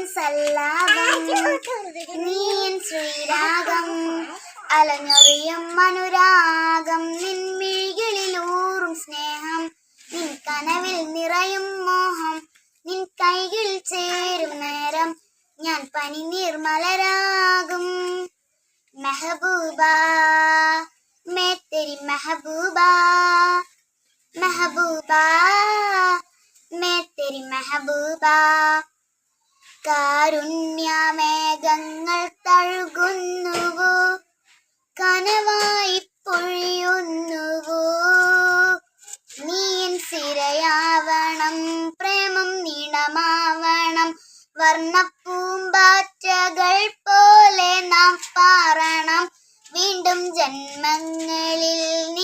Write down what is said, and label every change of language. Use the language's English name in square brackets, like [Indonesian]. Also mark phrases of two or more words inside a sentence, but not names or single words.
[Malayalam] ആലാപം നീൻ ശ്രീരാഗം അലഞ്ഞൊറിയും അനുരാഗം നിൻമിഴികളിലൂറും സ്നേഹം നിൻ കനവിൽ നിറയും മോഹം നിൻ കൈകൾ ചേരും നേരം ഞാൻ പനിനീർ മലരാകും [Hindi] महबूबा मैं तेरी महबूबा महबूबा मैं तेरी महबूबा [Malayalam] കാരുണ്യമേഘങ്ങൾ തഴുകുന്നുവോ കനവായി പൊഴിയുന്നുവോ നീൻ സിരയാവണം പ്രേമം നീണമാവണം വർണ്ണപ്പൂമ്പാറ്റകൾ പോലെ നാം പാറണം വീണ്ടും ജന്മങ്ങളിൽ നീ